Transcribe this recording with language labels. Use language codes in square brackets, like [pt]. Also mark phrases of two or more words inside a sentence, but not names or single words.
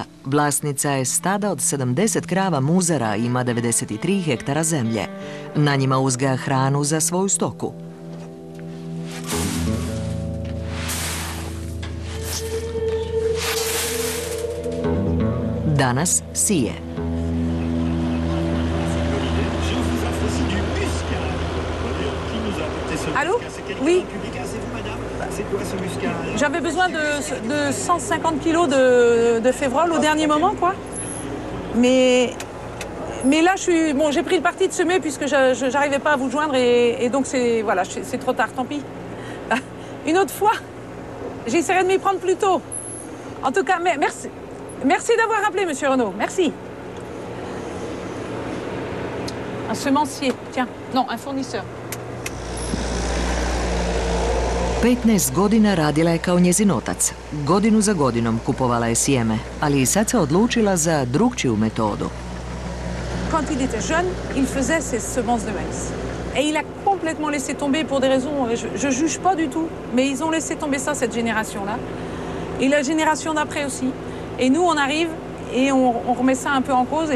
[hr] Vlasnica je stada od 70 krava muzara i ima 93 hektara zemlje. Na njima uzgaja hranu za svoju stoku. Danas sije. [fr] Allô? Oui. J'avais besoin de 150 kilos de févrole au dernier moment, quoi. Mais là, bon, j'ai pris le parti de semer puisque je n'arrivais pas à vous joindre et donc voilà, c'est trop tard, tant pis. Une autre fois, j'essaierai de m'y prendre plus tôt. En tout cas, merci. Merci d'avoir appelé, Monsieur Renaud. Merci. Un semencier, tiens. Non, un fournisseur. [hr] 15 godina radila je kao njezin otac. Godinu za godinom kupovala je sjeme, ali i sad se odlučila za drugčiju metodu. [fr] Quand il était jeune, il faisait ses semences de maïs. Et il a complètement laissé tomber pour des raisons, je juge pas du tout, mais ils ont laissé tomber ça, cette génération-là. Et la génération d'après aussi. Et nous, on arrive et on remet ça un peu en cause.